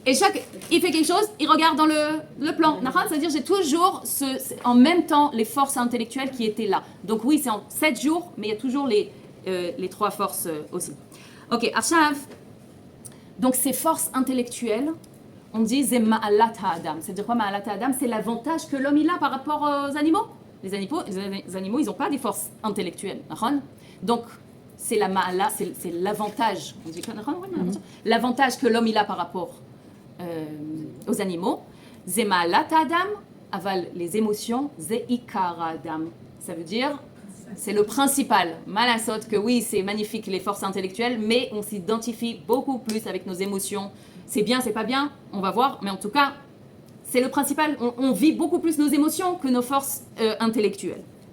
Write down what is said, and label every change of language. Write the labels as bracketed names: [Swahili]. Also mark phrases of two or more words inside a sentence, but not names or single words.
[French] Et il fait quelque chose, il regarde dans le plan. C'est-à-dire j'ai toujours en même temps les forces intellectuelles qui étaient là. Donc oui, c'est en 7 jours, mais il y a toujours les 3 forces aussi. Ok, Arshav. Donc ces forces intellectuelles, on dit c'est [Hebrew] מעלת האדם. [French] C'est-à-dire quoi [Hebrew] מעלת האדם? [French] C'est l'avantage que l'homme il a par rapport aux animaux. Les animaux, ils n'ont pas des forces intellectuelles. Donc c'est la ma'ala, c'est l'avantage. On dit l'avantage que l'homme il a par rapport aux animaux. C'est [Hebrew] מעלת האדם, [French] aval les émotions, c'est [Hebrew] עיקר האדם. [French] Ça veut dire c'est le principal. Malasot que oui, c'est magnifique les forces intellectuelles, mais on s'identifie beaucoup plus avec nos émotions. C'est bien, c'est pas bien, on va voir, mais en tout cas, c'est le principal. On vit beaucoup plus nos émotions que nos forces intellectuelles.